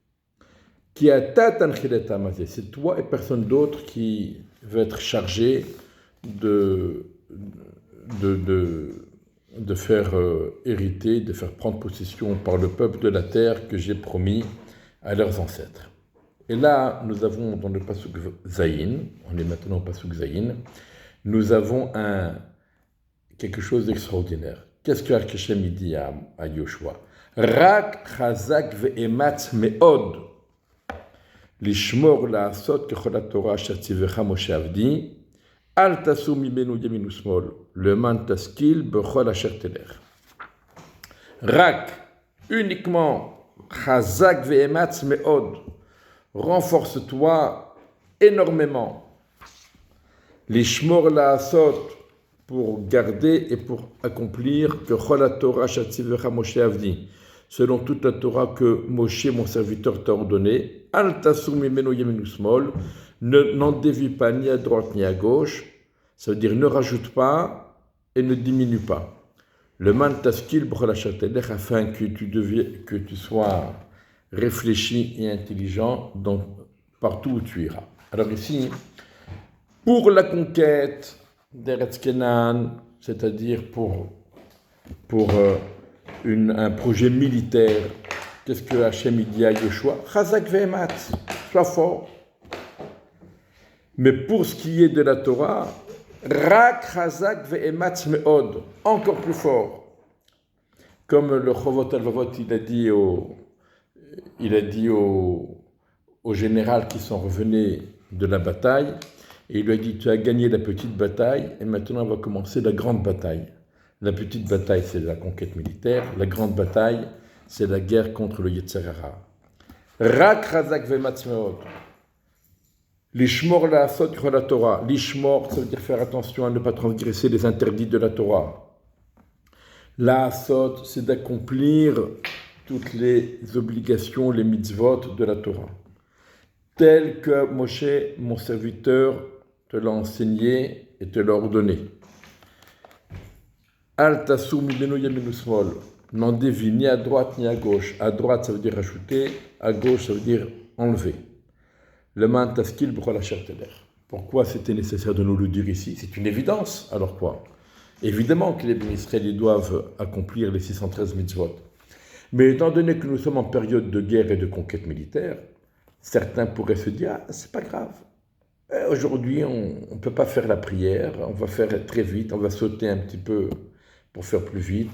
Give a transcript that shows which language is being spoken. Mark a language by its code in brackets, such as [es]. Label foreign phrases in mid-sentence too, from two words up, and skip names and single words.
[fr] C'est toi et personne d'autre qui veut être chargé de faire hériter, de faire prendre possession par le peuple de la terre que j'ai promis à leurs ancêtres. Et là, nous avons dans le [he] פסוק זין, [fr] on est maintenant au [he] פסוק זין, [fr] nous avons quelque chose d'extraordinaire. Qu'est-ce que Hashem dit à Yoshua? [he] רק חזק ואמץ מאד לשמור לעשות ככל התורה אשר צוך משה עבדי אל תסורו ממנו ימין ושמאל למען תשכיל בכל אשר תלך. Rak, uniquement חזק ואמץ מאד, [fr] renforce-toi énormément. [he] לשמור לעשות, [fr] pour garder et pour accomplir que [he] כל התורה שצוך משה עבדי, [fr] selon toute la Torah que Moshe, mon serviteur, t'a ordonné, [he] אל תסור ממנו ימין ושמאל, [fr] n'en dévie pas ni à droite ni à gauche, ça veut dire ne rajoute pas et ne diminue pas. [he] למען תשכיל בכל אשר תלך, [fr] afin que tu sois réfléchi et intelligent partout où tu iras. Alors ici, pour la conquête d'Eretz Kenan, c'est-à-dire pour un projet militaire, qu'est-ce que Hachem dit à Yoshua? [he] חזק ואמץ, [fr] sois fort. Mais pour ce qui est de la Torah, [he] רק חזק ואמץ מאד, [fr] encore plus fort. Comme le Chovot Halvavot, il a dit au général qui sont revenus de la bataille, et il lui a dit, tu as gagné la petite bataille, et maintenant va commencer la grande bataille. La petite bataille, c'est la conquête militaire. La grande bataille, c'est la guerre contre le [he] יצר הרע. רק חזק ואמץ מאד. לשמור לעשות ככל התורה. Lishmor, [fr] ça veut dire faire attention à ne pas transgresser les interdits de la Torah. La'asot, c'est d'accomplir toutes les obligations, les mitzvot de la Torah, telles que Moshe, mon serviteur, te l'a enseigné et te l'a ordonné. [he] אל תסורו ממנו ימין ושמאל, [fr] n'en dévie ni à droite ni à gauche. À droite, ça veut dire ajouter, à gauche, ça veut dire enlever. [he] למען תשכיל בכל אשר תלך. [fr] Pourquoi c'était nécessaire de nous le dire ici? C'est une évidence. Alors quoi? Évidemment que les Bnei Israël doivent accomplir les 613 mitzvot. Mais étant donné que nous sommes en période de guerre et de conquête militaire, certains pourraient se dire, ah, c'est pas grave. Aujourd'hui, on ne peut pas faire la prière, on va faire très vite, on va sauter un petit peu pour faire plus vite.